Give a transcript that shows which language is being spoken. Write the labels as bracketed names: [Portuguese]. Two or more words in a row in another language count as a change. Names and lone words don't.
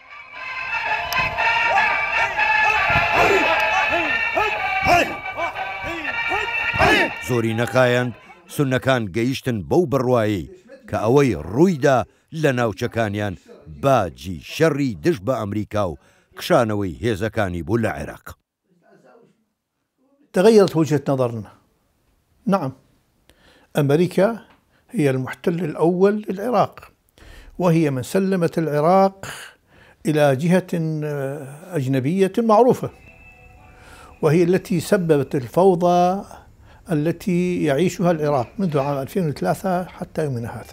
[Central Kurdish] زۆری نەخایەند سونەکان گەیشتن بەو بڕوایی کە ئەوەی ڕوویدا لە ناوچەکانیان باجی شەڕی دژ بە ئەمریکا و کشانەوەی هێزەکانی بوو لە عێراق. [Arabic] تغيرت وجهة نظرنا. نعم، أمريكا هي المحتل الأول للعراق، وهي من سلمت العراق إلى جهة أجنبية معروفة، وهي التي سببت الفوضى التي يعيشها العراق منذ عام 2003 حتى يومنا هذا.